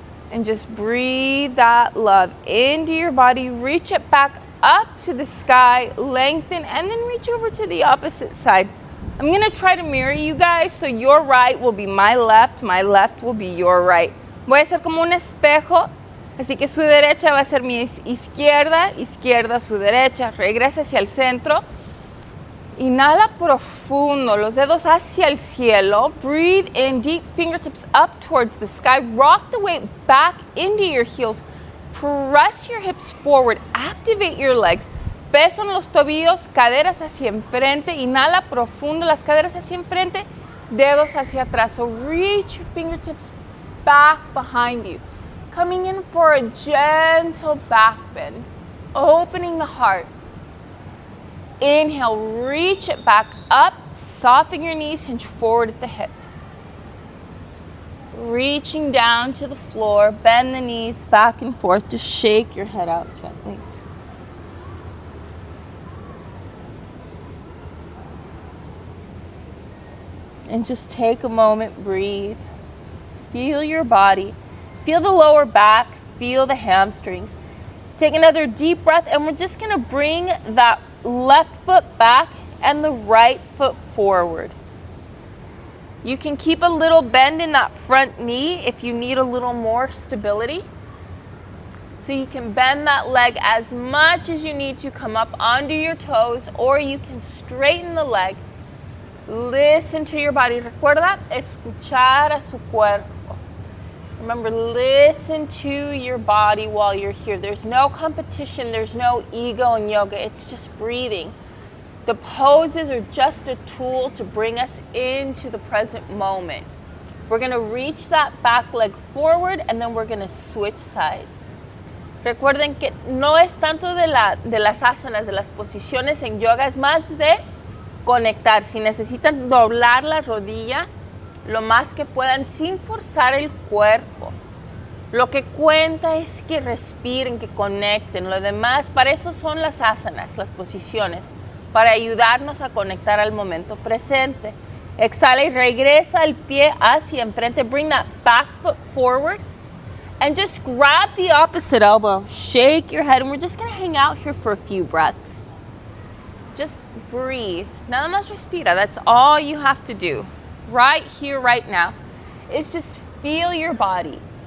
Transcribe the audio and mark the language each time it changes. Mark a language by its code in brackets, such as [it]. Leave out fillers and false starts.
[en] And just breathe that love into your body. Reach it back up to the sky, lengthen, and then reach over to the opposite side. I'm going to try to mirror you guys, so your right will be my left will be your right. [es] Voy a hacer como un espejo, así que su derecha va a ser mi izquierda, izquierda su derecha. Regresa hacia el centro. Inhala profundo, los dedos hacia el cielo. [en] Breathe in deep, fingertips up towards the sky. Rock the weight back into your heels. Press your hips forward. Activate your legs. [es] Peso en los tobillos, caderas hacia enfrente. Inhala profundo, las caderas hacia enfrente, dedos hacia atrás. [en] So reach your fingertips back behind you. Coming in for a gentle back bend. Opening the heart. Inhale, reach it back up. Soften your knees, hinge forward at the hips. Reaching down to the floor, bend the knees back and forth. Just shake your head out gently. And just take a moment, breathe. Feel your body. Feel the lower back, feel the hamstrings. Take another deep breath, and we're just gonna bring that left foot back and the right foot forward. You can keep a little bend in that front knee if you need a little more stability. So you can bend that leg as much as you need to, come up onto your toes, or you can straighten the leg. Listen to your body. [es] Recuerda escuchar a su cuerpo. [en] Remember, listen to your body while you're here. There's no competition, there's no ego in yoga. It's just breathing. The poses are just a tool to bring us into the present moment. We're going to reach that back leg forward, and then we're going to switch sides. [es] Recuerden que no es tanto de las asanas, de las posiciones en yoga, es más de conectar. Si necesitan doblar la rodilla lo más que puedan sin forzar el cuerpo. Lo que cuenta es que respiren, que conecten. Lo demás, para eso son las asanas, las posiciones, para ayudarnos a conectar al momento presente. Exhala y regresa el pie hacia enfrente. [en] Bring that back foot forward. And just grab the opposite elbow. Shake your head. And we're just going to hang out here for a few breaths. Just breathe. [es] Nada más respira. [en] That's all you have to do. Right here, right now, is just feel your body.